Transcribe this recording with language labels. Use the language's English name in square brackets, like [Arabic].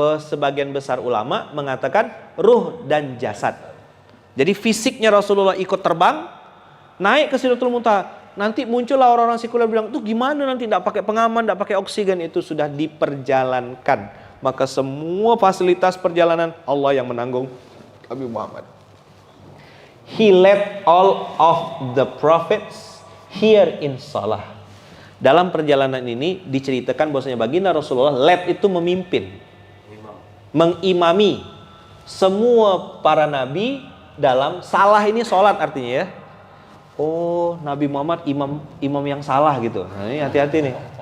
[Indonesian] Sebagian besar ulama mengatakan ruh dan jasad. Jadi fisiknya Rasulullah ikut terbang, naik ke Sidratul Muntaha. Nanti muncullah orang-orang sekuler bilang, tuh gimana nanti tidak pakai pengaman, tidak pakai oksigen. Itu sudah diperjalankan. Maka semua fasilitas perjalanan Allah yang menanggung. Nabi Muhammad. [English] He led all of the prophets here in salah. [Indonesian] Dalam perjalanan ini diceritakan bahwasanya baginda Rasulullah led itu memimpin, mengimami semua para nabi dalam salah ini sholat artinya ya. Oh, Nabi Muhammad imam yang salah gitu. Nah, ini hati-hati nih.